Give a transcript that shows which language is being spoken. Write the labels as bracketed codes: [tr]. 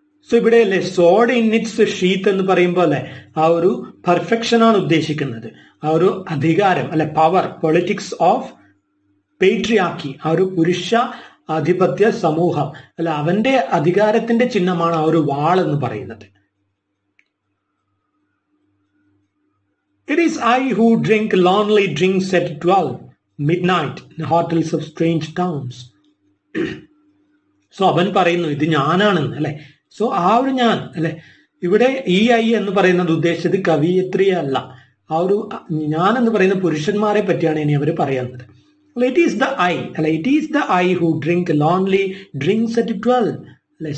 [ml] So ഇവിടെ അല്ലെ സോഡ് in its sheath എന്ന് പറയുമ്പോൾ അല്ലെ ആ ഒരു പെർഫെക്ഷൻ ആണ് ഉദ്ദേശിക്കുന്നത്. ആ ഒരു അധികാരം അല്ലെ, പവർ, പൊളിറ്റിക്സ് ഓഫ് പേട്രിയാക്കി, ആ ഒരു പുരുഷ ആധിപത്യ സമൂഹം അല്ലെ, അവന്റെ അധികാരത്തിന്റെ ചിഹ്നമാണ് ആ ഒരു വാൾ എന്ന് പറയുന്നത്. [en] It is I who drink lonely drinks at 12 midnight in hotels of strange towns. [ml] So അവൻ പറയുന്നു ഇത് ഞാനാണെന്ന് അല്ലെ. സോ ആ ഒരു ഞാൻ അല്ലെ, ഇവിടെ ഈ ഐ എന്ന് പറയുന്നത് ഉദ്ദേശിച്ചത് കവിയത്രിയെ അല്ല, ആ ഒരു ഞാൻ എന്ന് പറയുന്ന പുരുഷന്മാരെ പറ്റിയാണ് ഇനി അവർ പറയുന്നത്. [en] It is the I അല്ലെ, it is the I who drink lonely drinks at 12 അല്ലെ.